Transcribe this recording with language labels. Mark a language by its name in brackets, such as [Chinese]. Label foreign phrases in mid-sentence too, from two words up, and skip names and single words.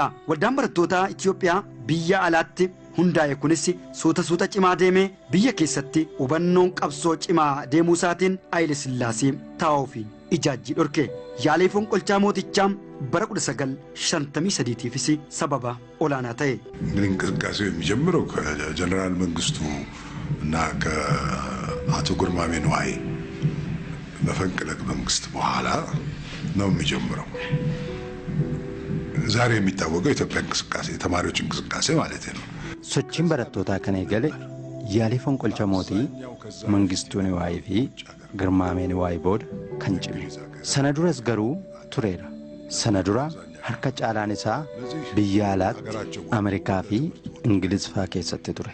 [Oromo] Waldaan barattoota Itoophiyaa biyya alaatti hundaa'e kunis suuta cimaa deemee biyya keessatti hubannoon qabsoo cimaa deemuu isaatiin Haayile Sillaasee taa'uu fi ijaajjii dhorke. Yaalii fonqolchaa mootichaa bara 1953ቲፍስ sababa olaanaa ta'e. [Amharic] እንቅስቃሴው የሚጀምረው ከጀነራል መንግስቱ እና ከአቶ ግርማሜ ነዋይ መፈንቅለ መንግስት በኋላ ነው የሚጀምረው። ዛሬ የሚታወቀው ኢትዮጵያ እንቅስቃሴ ተማሪዎች እንቅስቃሴ ማለት ነው። [Oromo] sochiin barattootaa kan eegale yaalii fonqolcha mootii Mangistuu Niwaayii fi Girmaamee Niwaayii booda kan cime. Sana duras garuu tureera. Sana dura harka caalaan isaa biyya alaatti Ameerikaa fi Ingiliz faa keessatti ture.